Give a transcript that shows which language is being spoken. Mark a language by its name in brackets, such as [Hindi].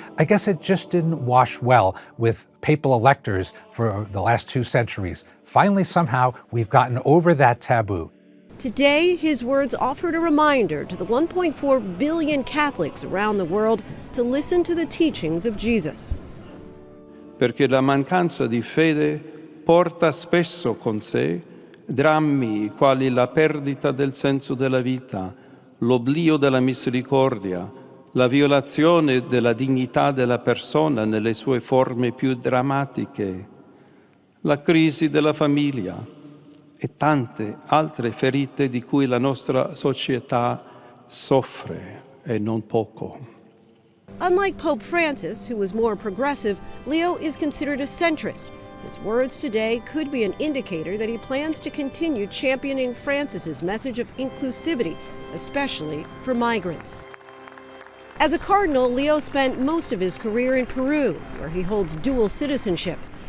[English] I guess it just didn't wash well with papal electors for the last 2 centuries. Finally, somehow, we've gotten over that taboo. Today, his words offered a reminder to the 1.4 billion Catholics around the world to listen to the teachings of Jesus. [Italian] Perché la mancanza di fede porta spesso con sé drammi quali la perdita del senso della vita, l'oblio della misericordia, la violazione della dignità della persona nelle sue forme più drammatiche, la crisi della famiglia e tante altre ferite di cui la nostra società soffre, e non poco. [English] Unlike Pope Francis, who was more progressive, Leo is considered a centrist. His words today could be an indicator that he plans to continue championing Francis's message of inclusivity, especially for migrants. As a cardinal, Leo spent most of his career in Peru, where he holds dual citizenship.